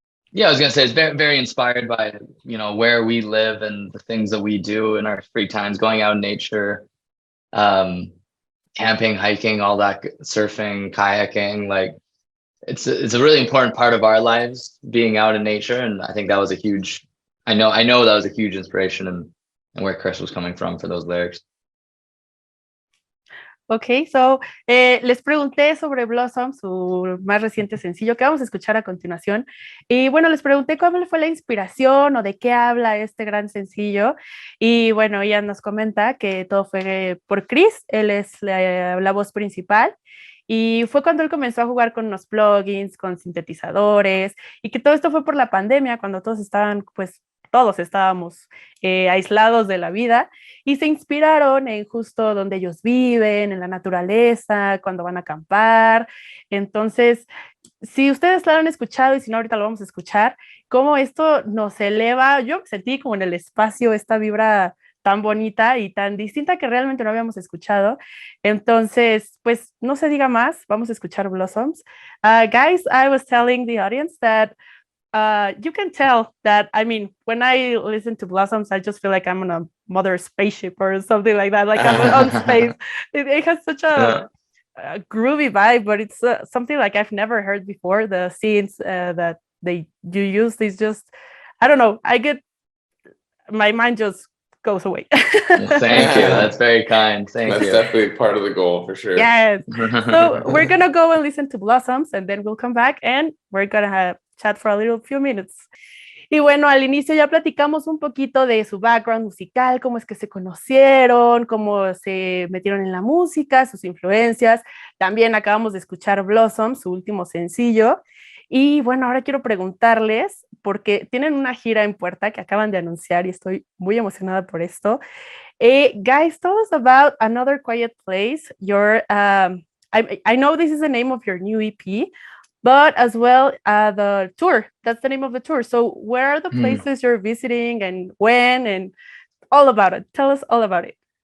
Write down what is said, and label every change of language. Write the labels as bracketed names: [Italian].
[English] Yeah, I was gonna say it's very, very inspired by where we live and the things that we do in our free times, going out in nature, camping, hiking, all that, surfing, kayaking. Like it's a really important part of our lives, being out in nature, and I think that was a huge. I know that was a huge inspiration and where Chris was coming from for those lyrics. [Spanish] Ok, so les pregunté sobre Blossom, su más reciente sencillo que vamos a escuchar a continuación, y bueno, les pregunté cuál fue la inspiración o de qué habla este gran sencillo, y bueno, ella nos comenta que todo fue por Chris, él es la voz principal, Y fue cuando él comenzó a jugar con unos plugins, con sintetizadores, y que todo esto fue por la pandemia, cuando todos estaban, pues todos estábamos aislados de la vida, y se inspiraron en justo donde ellos viven, en la naturaleza, cuando van a acampar. Entonces, si ustedes lo han escuchado y si no, ahorita lo vamos a escuchar, cómo esto nos eleva. Yo sentí como en el espacio esta vibra tan bonita y tan distinta que realmente no habíamos escuchado. Entonces, pues no se diga más, vamos a escuchar Blossoms. [English] Guys, I was telling the audience that you can tell that, I mean, when I listen to Blossoms, I just feel like I'm on a mother spaceship or something like that, like I'm on space. It has such a groovy vibe, but it's something like I've never heard before. The scenes that you use, is just, I don't know, my mind just goes away. Thank you. That's very kind. Thank you. That's definitely part of the goal for sure. Yes. So we're gonna go and listen to Blossoms, and then we'll come back and we're gonna chat for a few minutes. [Spanish] Y bueno, al inicio ya platicamos un poquito de su background musical, cómo es que se conocieron, cómo se metieron en la música, sus influencias. También acabamos de escuchar Blossom, su último sencillo. Y bueno, ahora quiero preguntarles, porque tienen una gira en puerta que acaban de anunciar y estoy muy emocionada por esto. [English] Guys, tell us about Another Quiet Place. I know this is the name of your new EP, but as well the tour. That's the name of the tour. So where are the places you're visiting and when, and all about it? Tell us all about it.